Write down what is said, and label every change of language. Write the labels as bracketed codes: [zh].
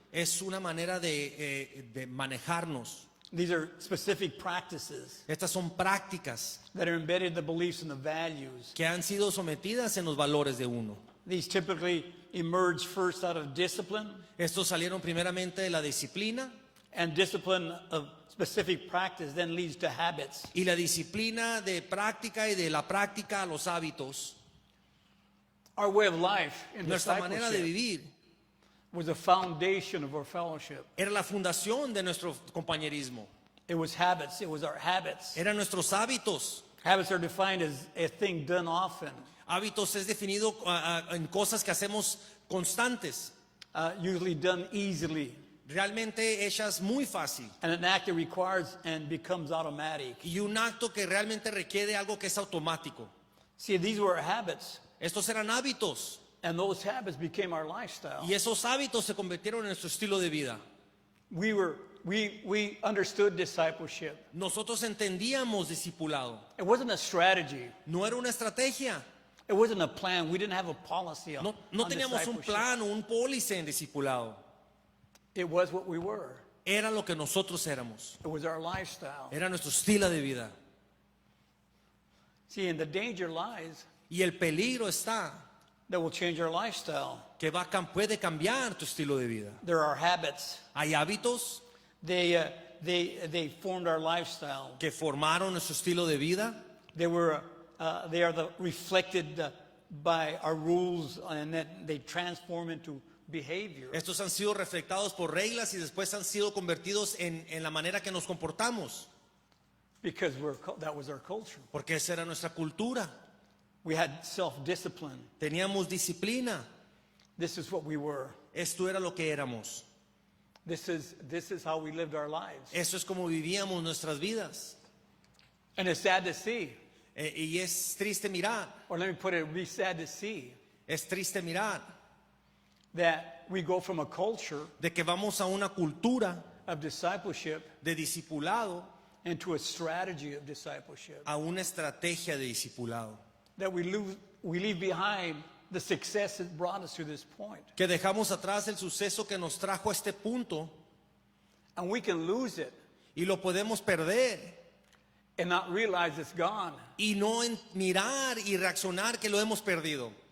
[es] es una manera de manejarnos. [en] These are specific practices [es] Estas son prácticas [en] that are embedded in the beliefs and the values. [es] que han sido sometidas en los valores de uno. [en] These typically emerge first out of discipline, [es] Estos salieron primeramente de la disciplina, [en] and discipline of specific practice then leads to habits. [es] y la disciplina de práctica y de la práctica a los hábitos. [en] Our way of life in [es] Nuestra manera de [en] discipleship [es] vivir [en] was the foundation of our fellowship. [es] era la fundación de nuestro compañerismo, [en] It was habits. It was our habits. [es] eran nuestros hábitos. [en] Habits are defined as a thing done often, [es] Hábitos es definido en cosas que hacemos constantes, [en] usually done easily, [es] realmente hechas muy fácil, [en] and an act that requires and becomes automatic. [es] y un acto que realmente requiere algo que es automático. [en] See, these were our habits, [es] Estos eran hábitos, [en] and those habits became our lifestyle. [es] y esos hábitos se convirtieron en nuestro estilo de vida. [en] We understood discipleship. [es] Nosotros entendíamos discipulado. [en] It wasn't a strategy. [es] No era una estrategia. [en] It wasn't a plan. We didn't have a policy on, [es] No [en] on [es] teníamos un [en] discipleship. [es] plan o un pólice en discipulado. [en] It was what we were. [es] Era lo que nosotros éramos. [en] It was our lifestyle. [es] Era nuestro estilo de vida. [en] See, and the danger lies [es] Y el peligro está [en] that will change our lifestyle. [es] que puede cambiar tu estilo de vida. [en] There are habits. [es] Hay hábitos [en] They formed our lifestyle. [es] que formaron nuestro estilo de vida. [en] They are reflected by our rules, and then they transform into behavior. [es] Estos han sido reflectados por reglas y después han sido convertidos en la manera que nos comportamos. [en] Because that was our culture. [es] Porque esa era nuestra cultura. [en] We had self-discipline. [es] Teníamos disciplina. [en] This is what we were. [es] Esto era lo que éramos. [en] This is how we lived our lives. [es] Eso es como vivíamos nuestras vidas. [en] And it's sad to see, [es] Y es triste mirar, [en] or let me put it, it'd be sad to see [es] es triste mirar [en] that we go from a culture [es] de que vamos a una cultura [en] of discipleship [es] de discipulado [en] into a strategy of discipleship. [es] a una estrategia de discipulado. [en] That we leave behind the success that brought us to this point. [es] Que dejamos atrás el suceso que nos trajo a este punto [en] And we can lose it [es] y lo podemos perder [en] and not realize it's gone. [es] y no mirar y reaccionar que lo hemos perdido.